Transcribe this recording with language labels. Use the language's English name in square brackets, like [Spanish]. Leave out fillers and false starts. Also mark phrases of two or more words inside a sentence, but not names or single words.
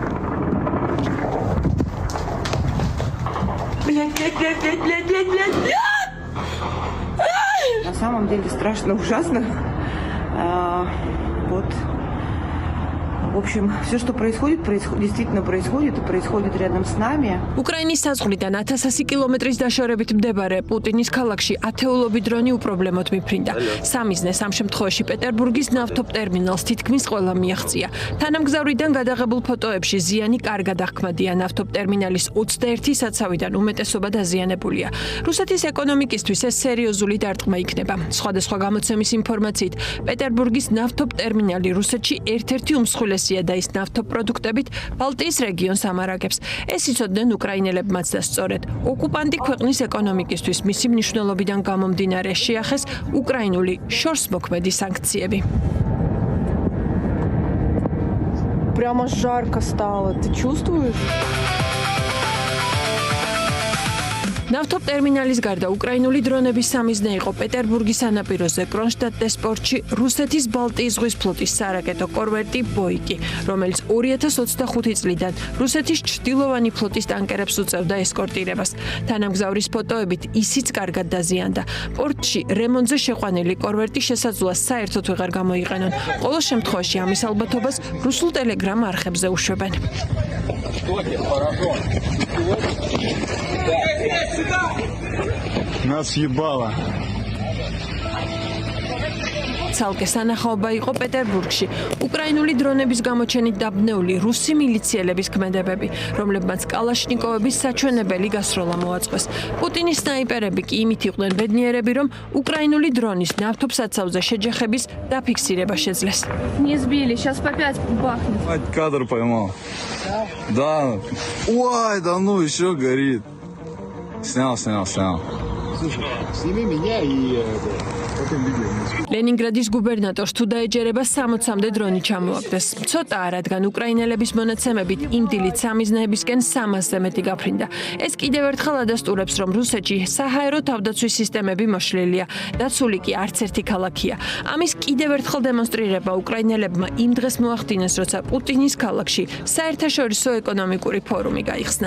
[Russian] Блядь. На самом деле страшно, ужасно. Вот. В общем, все, что происходит, действительно происходит и происходит рядом с нами. [Georgian] უკრაინის საზღვრიდან 1000 კილომეტრის დაშორებით მდებარე პუტინის ქალაქში ათეულობი დრონი უპრობლემოდ მიფრინდა. სამიზნეს ამ შემთხვევაში პეტერბურგის ნავთობტერმინალს თითქმის ყველა მიაღწია. თანამგზავრიდან გადაღებულ ფოტოებში ზიანი კარგად აღქმადია. ნავთობტერმინალის 21 საცავიდან უმეტესობა დაზიანებულია. რუსეთის ეკონომიკისთვის ეს სერიოზული დარტყმა იქნება. სხვადასხვა გამოცემის ინფორმაციით, პეტერბურგის ნავთობტერმინალი რუსეთში ერთ-ერთი უმსხვილესი და ის ნავთობპროდუქტებით ბალტიის რეგიონს ამარაგებს. ეს იცოდნენ უკრაინელებმაც და სწორედ ოკუპანტი ქვეყნის ეკონომიკისთვის მისი მნიშვნელობიდან გამომდინარე შეახეს უკრაინული შორსმოქმედი სანქციები. [Russian] Прямо жарко стало. Ты чувствуешь? [Georgian] ნავთობტერმინალის გარდა უკრაინული დრონების სამიზნე იყო პეტერბურგის სანაპიროზე კრონშტადტის პორტში რუსეთის ბალტიის ზღვის ფლოტის სარაკეტო კორვეტი ბოიკი, რომელიც 2025 წლიდან რუსეთის ჩრდილოვანი ფლოტის ტანკერებს უწევდა ესკორტირებას. თანამგზავრის ფოტოებით ისიც კარგად დაზიანდა. პორტში რემონტზე შეყვანილი კორვეტი შესაძლოა საერთოდ ვეღარ გამოიყენონ. ყოველ შემთხვევაში ამის ალბათობას რუსულ ტელეგრამ არხებზე უშვებენ. [Russian] Нас ебало. [Georgian] ცალკე სანახაობა იყო პეტერბურგში. უკრაინული დრონების გამოჩენით დაბნეული რუსი მილიციელების ქმედებები, რომლებმაც კალაშნიკოვების საჩვენებელი გასროლა მოაწყვეს. პუტინის სნაიპერები კი იმით იყვნენ ბედნიერები, რომ უკრაინული დრონის ნავთობსაცავზე შეჯახების დაფიქსირება შეძლეს. [Russian] Не сбили, сейчас по 5 бахнет. Ебать, кадр поймал. Да. Ой, да ну еще горит. Снял. Слушай, сними меня и потом видео. [Georgian] ლენინგრადის გუბერნატორს თუ დაეჯერება 60-მდე დრონი ჩამოაგდეს. ცოტაა, რადგან უკრაინელების მონაცემებით იმ დილით სამიზნეებისკენ 300-ზე მეტი გაფრინდა. ეს კიდევ ერთხელ ადასტურებს, რომ რუსეთში საჰაერო თავდაცვის სისტემები მოშლილია. დაცული კი არც ერთი ქალაქია. ამის კიდევ ერთხელ დემონსტრირება უკრაინელებმა იმ დღეს მოახდინეს, როცა პუტინის ქალაქში საერთაშორისო ეკონომიკური ფორუმი გაიხსნა.